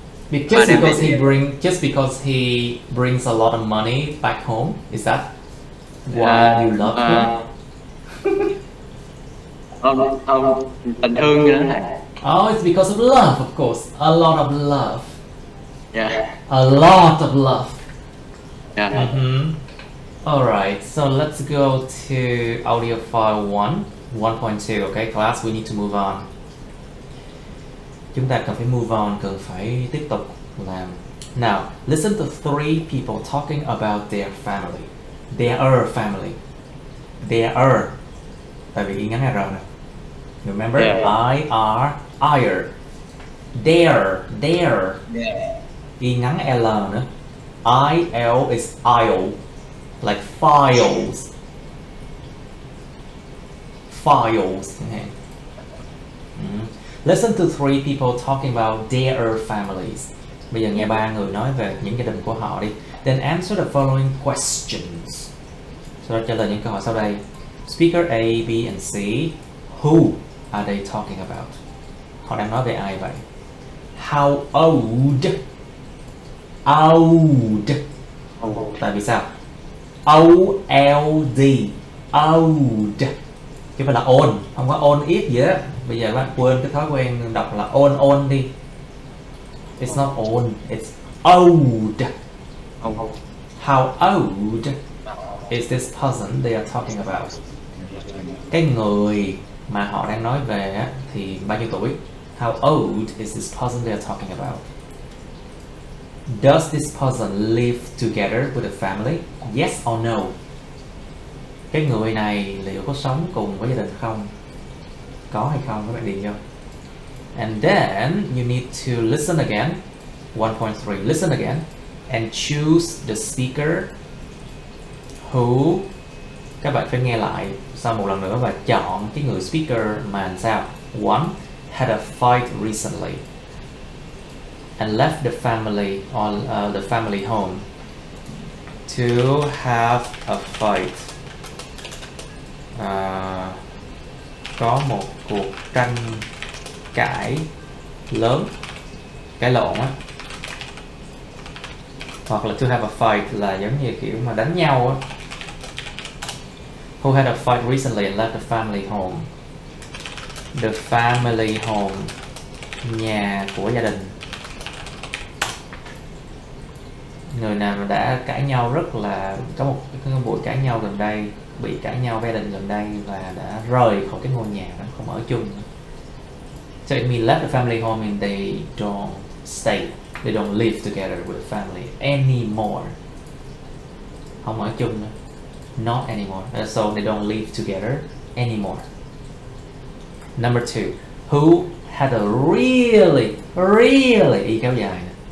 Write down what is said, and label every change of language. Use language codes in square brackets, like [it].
[en] Just because he brings a lot of money back home, is that why you love him? [vi] Không, tình thương như đó thầy. [en] Oh, it's because of love, of course. A lot of love. Yeah. A lot of love. Yeah. Alright, so let's go to audio file 1.2. Okay, class, we need to move on. [vi] Chúng ta cần phải move on, cần phải tiếp tục làm. [en] Now, listen to three people talking about their family. Their family. Their. [vi] Tại vì y ngắn R nè. [en] Remember? Yeah. I-R. Their. Yeah. [vi] Y ngắn L nữa. [en] I-L is aisle. Like files. Files. Okay. Listen to three people talking about their families. [vi] Bây giờ nghe ba người nói về những gia đình của họ đi. [en] Then answer the following questions. [vi] Sau đó trả lời những câu hỏi sau đây. [en] Speaker A, B and C. Who are they talking about? [vi] Họ đang nói về ai vậy? [en] How old? [vi] Old. Tại vì sao? O-L-D. Old. Chứ phải là old. Không có old ít gì á. Bây giờ các bạn quên cái thói quen đọc là old đi. [en] It's not old, it's old. How old is this person they are talking about? [vi] Cái người mà họ đang nói về á, thì bao nhiêu tuổi? [en] How old is this person they are talking about? Does this person live together with a family? Yes or no? [vi] Cái người này liệu có sống cùng với gia đình không? Có hay không các bạn điền vô. [en] And then you need to listen again 1.3. Listen again and choose the speaker who, [vi] các bạn phải nghe lại sau một lần nữa và chọn cái người speaker mà làm sao. [en] One had a fight recently and left the family or the family home. [vi] To have a fight, có một cuộc tranh cãi lớn, cãi lộn á, hoặc là to have a fight là giống như kiểu mà đánh nhau á. [en] Who had a fight recently and left the family home. The family home, [vi] nhà của gia đình. Người nào mà đã cãi nhau rất là có một cái buổi cãi nhau gần đây, bị cãi nhau với gia đình gần đây và đã rời khỏi cái ngôi nhà đó, không ở chung. [en] So it means left the family home and they don't stay, they don't live together with the family anymore. [vi] Không ở chung nữa. [en] Not anymore. So they don't live together anymore. Number 2, who had a really [vi] y kéo dài nè.